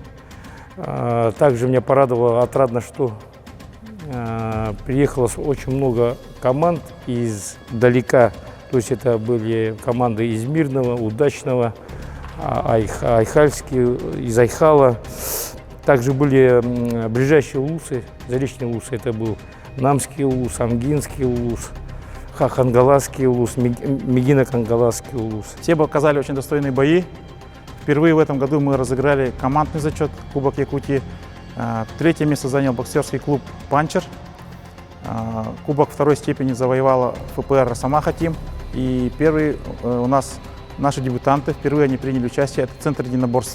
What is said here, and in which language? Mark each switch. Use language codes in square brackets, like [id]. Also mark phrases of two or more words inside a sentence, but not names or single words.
[ru] Также меня порадовало, отрадно, что приехало очень много команд издалека. То есть это были команды из Мирного, Удачного, Айхальские, из Айхала. Также были ближайшие улусы, заречные улусы. Это был Намский улус, Амгинский улус, Хангаласский улус, Мегино-Кангаласский улус. Все показали очень достойные бои. Впервые в этом году мы разыграли командный зачет Кубок Якутии. Третье место занял боксерский клуб «Панчер». Кубок второй степени завоевала ФПР «Росомаха Тим». И первый у нас наши дебютанты, впервые они приняли участие, это Центр единоборств.